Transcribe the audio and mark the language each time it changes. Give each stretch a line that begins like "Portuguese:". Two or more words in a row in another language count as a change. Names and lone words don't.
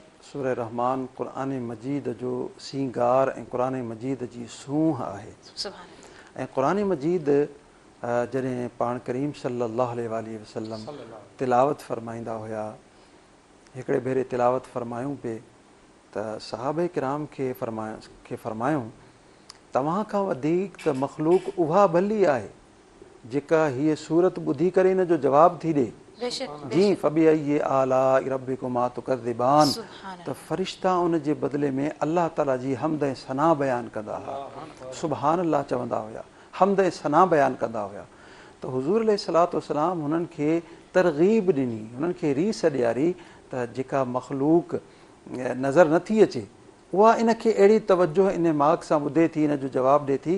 Sindhi: सूरह रहमान क़ुरान मजीद जो सींगार ऐं क़ुरान मजीद जी सूंह आहे ऐं क़ुरान मजीद जॾहिं पाण करीम
Arabic: صلى الله عليه وسلم
Sindhi: तिलावत फरमाईंदा हुया हिकिड़े भेरे तिलावत फरमायूं पिए त सहाबे किराम खे फरमायूं तव्हां खां वधीक त मख़लूक उहा भली आहे जेका हीअ सूरत ॿुधी करे हिन जो जवाबु थी ॾे जी
Arabic: فبأي آلاء ربكما تكذبان
Sindhi: त फ़रिश्ता उन जे बदिले में अल्लाह ताला जी हमद ऐं सना बयानु कंदा हुआ
Arabic: سبحان الله
Sindhi: चवंदा हुया हमद ऐं सना बयानु कंदा हुया त हुज़ूर
Arabic: عليه الصلاة والسلام
Sindhi: हुननि खे तरग़ीब ॾिनी, हुननि खे रीस ॾियारी त जेका मख़लूक नज़र नथी अचे उहा इन खे अहिड़ी तवजो इन माग सां ॿुधे थी, इन जो जवाबु ॾिए थी।